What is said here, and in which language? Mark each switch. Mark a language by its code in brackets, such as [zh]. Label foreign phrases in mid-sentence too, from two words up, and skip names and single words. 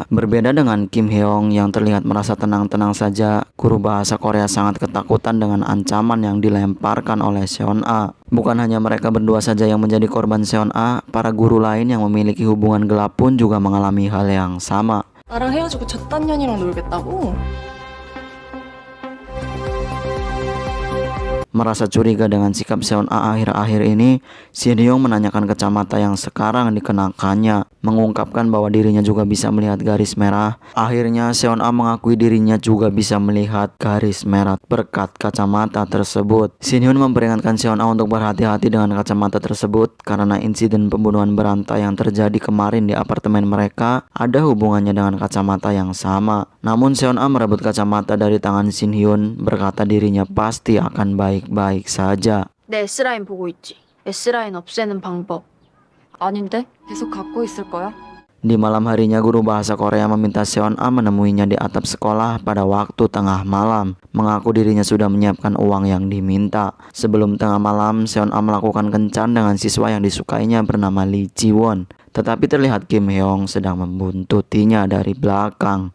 [id] Berbeda dengan Kim Hyeong yang terlihat merasa tenang-tenang saja, guru bahasa Korea sangat ketakutan dengan ancaman yang dilemparkan oleh Seon A. Bukan hanya mereka berdua saja yang menjadi korban Seon A, para guru lain yang memiliki hubungan gelap pun juga mengalami hal yang sama. [ko] 나랑 헤어지고 저딴 년이랑 놀겠다고? [id] Merasa curiga dengan sikap Seon A akhir-akhir ini, Shin Hyung menanyakan kacamata yang sekarang dikenakannya, mengungkapkan bahwa dirinya juga bisa melihat garis merah. Akhirnya Seon A mengakui dirinya juga bisa melihat garis merah berkat kacamata tersebut. Shin Hyun memperingatkan Seon A untuk berhati-hati dengan kacamata tersebut karena insiden pembunuhan berantai yang terjadi kemarin di apartemen mereka ada hubungannya dengan kacamata yang sama. Namun Seon A merebut kacamata dari tangan Shin Hyun, berkata dirinya pasti akan baik-baik saja. [ko] 내 S라인 보고 있지. S라인 없애는 방법. 아닌데? 계속 갖고 있을 거야? [id] Di malam harinya, guru bahasa Korea meminta Seon A menemuinya di atap sekolah pada waktu tengah malam. Mengaku dirinya sudah menyiapkan uang yang diminta. Sebelum tengah malam, Seon A melakukan kencan dengan siswa yang disukainya bernama Lee Ji-won. Tetapi terlihat Kim Hyeong sedang membuntutinya dari belakang.